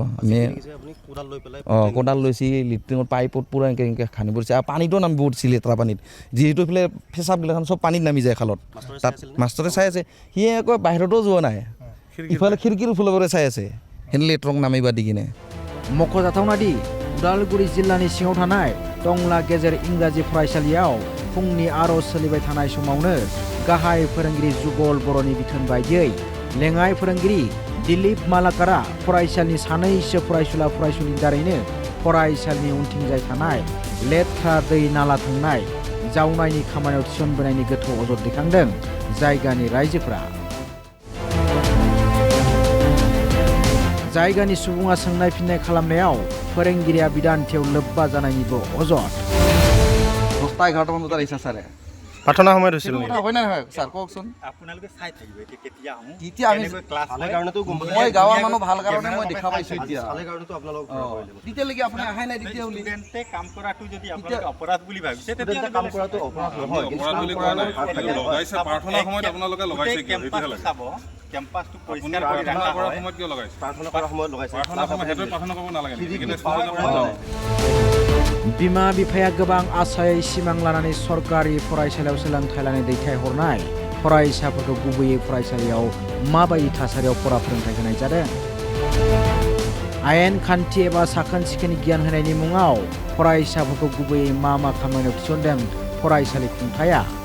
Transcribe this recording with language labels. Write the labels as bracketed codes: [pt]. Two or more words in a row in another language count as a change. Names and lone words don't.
[as] আমি কোদাল লৈছি, লেট্ৰিনৰ পাইপত পূৰা এনেকৈ খান্দি পৰিছে। আৰু পানীটো নামি পৰিছিল লেতেৰা পানীত, যিহেতু এইফালে পেচাবগিলাখন চব পানীত নামি যায় খালত। তাত মাষ্টৰে চাই আছে, সি আকৌ বাহিৰতো যোৱা নাই, ইফালে খিৰিকীৰ ফালৰ পৰা চাই আছে সেনে লেট্ৰক নামিবা দি কিনে। [brx] मख'जाथावना दि उदालगुरि जिल्लानि सिङाव थानाय टंला गेजेर इंराजि फरायसालियाव फुंनि आर'ज सोलिबाय थानाय समावनो गाहाय फोरोंगिरि जुगल बर'नि बिथोन बायदियै लेङाइ फोरोंगिरि दिलीप मालाकारा फरायसालिनि सानैसो फरायसुलिनि दारैनो फरायसालिनि उनथिंजाय थानाय लेथ्रा दै नाला थांनाय जावनायनि खामानियाव थिसनबोनायनि गोथौ अजद दैखांदों जायगानि रायजोफोरा। जायगानि सुबुङा सोंनाय फिननाय खालामनायाव फोरोंगिरिया बिदान्थियाव लोब्बा जानायनिबो अजद। [as] 10-11মান বজাত আহিছে ছাৰে। প্ৰাৰ্থনা সময়ত হৈছিল হয় নে নহয় ছাৰ কওকচোন। আপোনালোকে চাই থাকিব কেতিয়া আহোঁ। এতিয়া আমি ক্লাছ মই গাঁৱৰ মানুহ ভাল কাৰণে মই দেখা পাইছোঁ এতিয়া। তেতিয়ালৈকে আপুনি আহাই নাই। তেতিয়াহ'লে ষ্টুডেণ্টে কাম কৰাটো যদি আপোনালোকে অপৰাধ বুলি ভাবিছে তেতিয়া কাম কৰাটো অপৰাধ নহয়। প্ৰাৰ্থনা সময়ত আপোনালোকে লগাইছে কি? চাব কেম্পাছটো পৰিষ্কাৰ কৰি ৰখা কৰাৰ হয়। সময়ত কিয় লগাইছে? প্ৰাৰ্থনা কৰাৰ সময়ত লগাইছে। প্ৰাৰ্থনা সময়ত সেইটো প্ৰাৰ্থনা কৰিব নালাগে। [brx] बिमा बिफाया गोबां आसायै सिमां लानानै सरकारि फरायसालियाव सोलोंथाइ लानो दैथायहरनाय फरायसाफोरखौ गुबैयै फरायसालियाव माबायदि थासारियाव फरा फोरोंथाइ होनाय जादों? आयेन खान्थि एबा साखोन सिखोन गियान होनायनि मुङाव फरायसाफोरखौ गुबैयै मा खामानियाव थिसनदों फरायसालि खुंथाया?